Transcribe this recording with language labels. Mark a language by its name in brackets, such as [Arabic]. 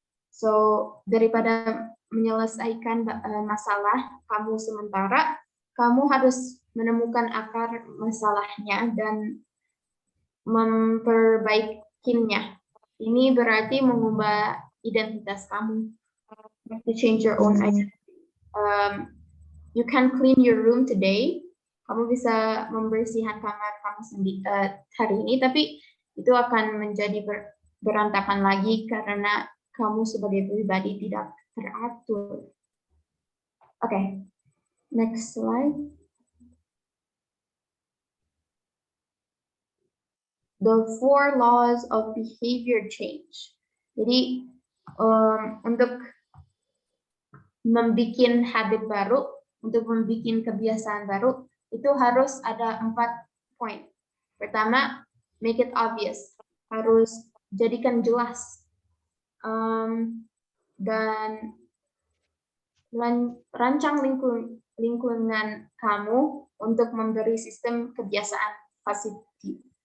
[Indonesian] So, daripada menyelesaikan masalah kamu sementara, kamu harus menemukan akar masalahnya dan memperbaikinya. Ini berarti mengubah identitas kamu. [English] You have to change your own identity. You can clean your room today. [Indonesian] Kamu bisa membersihkan kamar kamu sendiri hari ini, tapi itu akan menjadi berantakan lagi karena kamu sebagai pribadi tidak teratur. [English] Okay, next slide. The 4 laws of behavior change. [Indonesian] Jadi untuk membuat habit baru, untuk membuat kebiasaan baru, itu harus ada 4 poin. [English] Pertama, make it obvious. [Indonesian] Harus jadikan jelas. Dan rancang lingkungan kamu untuk memberi sistem kebiasaan positif.